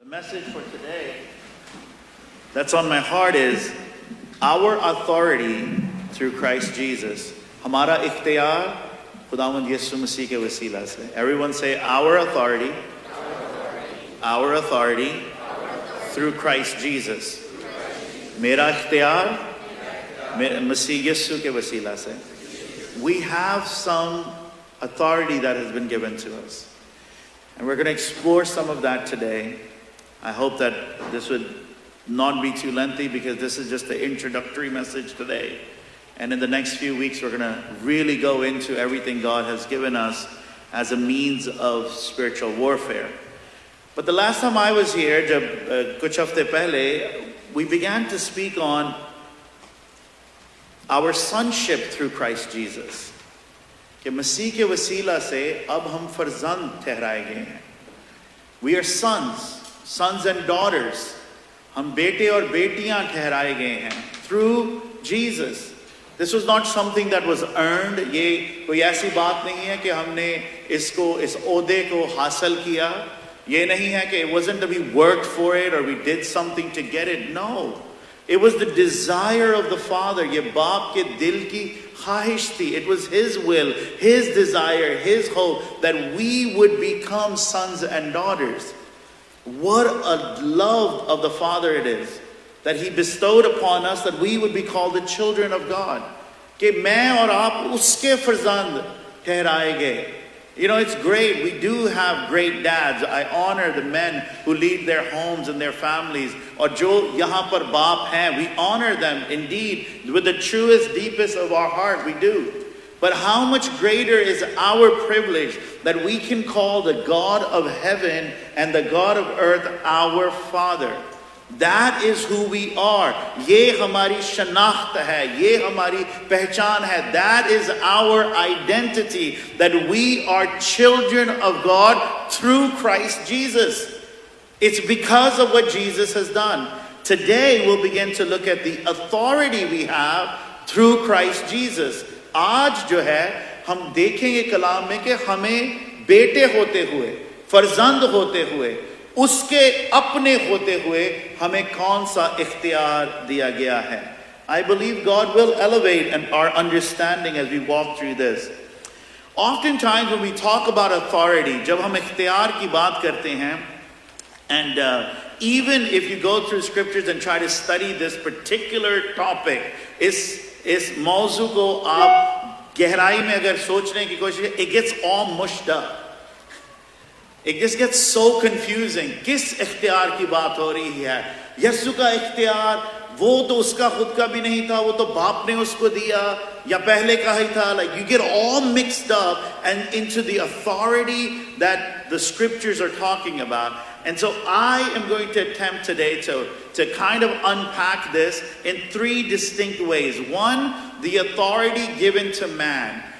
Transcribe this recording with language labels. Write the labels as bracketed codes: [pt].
[en] message for today that's on my heart is our authority through Christ Jesus. [hi] हमारा इख्तियार खुदावंद यीशु मसीह के वसीला से. [en] Everyone say our authority. Our authority through Christ Jesus. [hi] मेरा इख्तियार मसीह यीशु के वसीला से. [en] We have some authority that has been given to us. And we're going to explore some of that today. I hope that this would not be too lengthy because this is just the introductory message today. And in the next few weeks, we're going to really go into everything God has given us as a means of spiritual warfare. But the last time I was here, [hi] kuch hafte pehle, [en] we began to speak on our sonship through Christ Jesus. [hi] कि मसीह के वसीला से अब हम फर्जंद ठहराए गए हैं. [en] We are sons and daughters. [hi] हम बेटे और बेटियां ठहराए गए हैं [en] through Jesus. This was not something that was earned. [hi] ये कोई ऐसी बात नहीं है कि हमने इस ओहदे को हासिल किया. ये नहीं है कि [en] it wasn't that we worked for it or we did something to get it. No. It was the desire of the Father. [hi] ये बाप के दिल की ख्वाहिश थी. [en] It was His will, His desire, His hope that we would become sons and daughters. What a love of the Father it is that He bestowed upon us that we would be called the children of God. [hi] कि मैं और आप उसके फर्जंद ठहराए गए. [en] You know, it's great. We do have great dads. I honor the men who lead their homes and their families. [hi] और जो यहाँ पर बाप हैं, [en] we honor them indeed with the truest, deepest of our heart. We do. But how much greater is our privilege that we can call the God of heaven and the God of earth our Father. That is who we are. [hi] ये हमारी शनाख्त है. ये हमारी पहचान है. [en] That is our identity. That we are children of God through Christ Jesus. It's because of what Jesus has done. Today we'll begin to look at the authority we have through Christ Jesus. [hi] आज जो है हम देखेंगे कलाम में कि हमें बेटे होते हुए, फर्जंद होते हुए, उसके अपने होते हुए हमें कौन सा इख्तियार दिया गया है. [en] I believe God will elevate our understanding as we walk through this. Oftentimes when we talk about authority, [hi] जब हम इख्तियार की बात करते हैं, [en] and even if you go through scriptures and try to study this particular topic, [hi] इस मौजू को आप गहराई में अगर सोचने की कोशिश, [en] it gets all mushed up. It just gets so confusing. [hi] किस इख्तियार की बात हो रही है? यीशु का इख्तियार, वो तो उसका खुद का भी नहीं था, वो तो बाप ने उसको दिया, या पहले का ही था. [en] Like you get all mixed up and into the authority that the scriptures are talking about. And so I am going to attempt today to kind of unpack this in three distinct ways. One, the authority given to man.